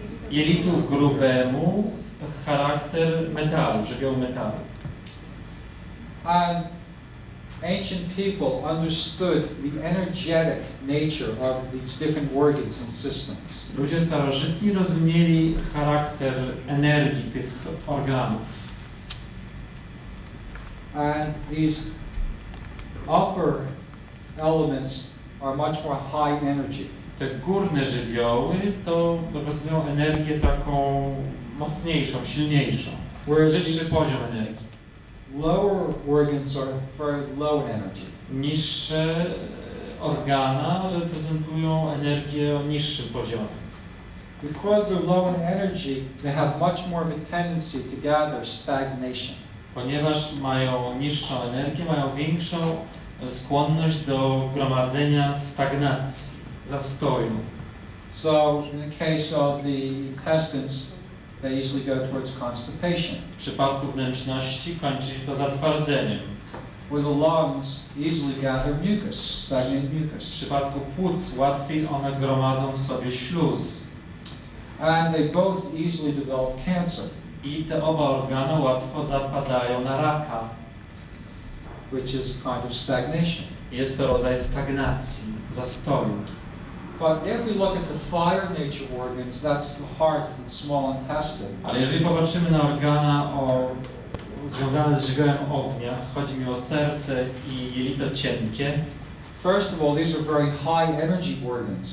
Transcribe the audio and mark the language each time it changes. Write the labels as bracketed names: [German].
[Polish] Jelitu grubemu charakter metalu, żywiołu metalu. [English] And ancient people understood the energetic nature of these different organs and systems. [Polish] Ludzie starożytni rozumieli charakter energii tych organów. [English] And these upper elements are much more high energy. [Polish] Te górne żywioły to reprezentują energię taką mocniejszą, silniejszą. Wyższy poziom energii. [English] Lower organs are very low in energy. [Polish] Niższe organa reprezentują energię o niższym poziomie. [English] Because they're low in energy, they have much more of a tendency to gather stagnation. [Polish] Ponieważ mają niższą energię, mają większą skłonność do gromadzenia stagnacji, zastoju. [English] So in the case of the intestines, they easily go towards constipation. [Polish] W przypadku wnętrzności kończy się to zatwardzeniem. [English] With the lungs, easily gather mucus, stagnant [Polish] W [English] mucus. [Polish] przypadku płuc łatwiej one gromadzą w sobie śluz. [English] And they both easily develop cancer, [Polish] I te oba organy łatwo zapadają na raka. [English] which is a kind of stagnation. [Polish] Jest to rodzaj stagnacji, zastoju. [English] But if we look at the fire nature organs, that's the heart and small intestine. [Polish] Ale jeżeli popatrzymy na organa związane z żywiołem ognia, chodzi mi o serce i jelito cienkie. [English] First of all, these are very high energy organs.